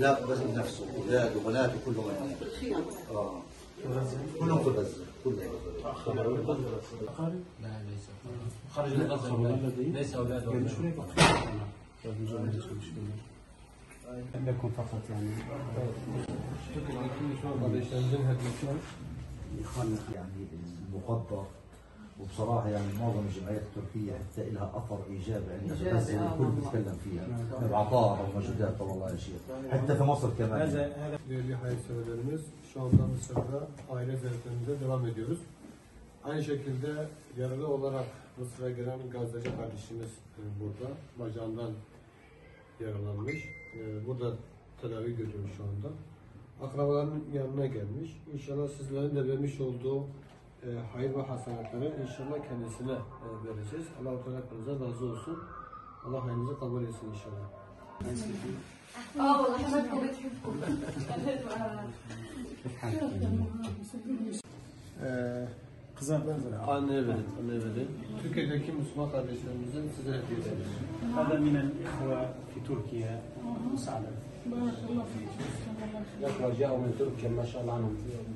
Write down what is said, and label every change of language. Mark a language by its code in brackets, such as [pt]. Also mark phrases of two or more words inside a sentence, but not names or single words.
[ar] لا بس بنفسه اولاد وبنات وكلهم هنا. كلهم في غزه كلهم. لا ليس خرج من غزة ليس أولاده عندكم فقط يعني [tr] Türkiye'deki Müslüman kardeşlerimizin hediyesi var. [ar] يخلق يعني المقدر وبصراحه يعني معظم الجمعيات التركيه حتى لها اثر ايجابي عندنا في غزه والكل بيتكلم فيها بعطاء او مجهودات والله يا شيخ حتى في مصر كمان. [tr] Değerli hayırseverlerimiz, şu anda Mısır'da aile ziyaretlerimize devam ediyoruz. Aynı şekilde yaralı olarak Mısır'a gelen Gazze'ci kardeşimiz burada bacağından yaralanmış. Burada tedavi görüyor şu anda. Akrabalarının yanına gelmiş. İnşallah sizlerin de vermiş olduğu hayır ve hasenatları inşallah kendisine vereceğiz. Allah-u Teala hepinize razı olsun. Allah hayrınızı kabul etsin inşallah. [ar] والله حبيبكم بتحبكم. [tr] Anneye verin, anneye verin. Türkiye'deki Müslüman kardeşlerimizin size hediye ederiz. [ar] هذا من الإخوة في تركيا مساعدة. بارك الله فيك. الأخوة جاءوا من تركيا ما شاء الله عنهم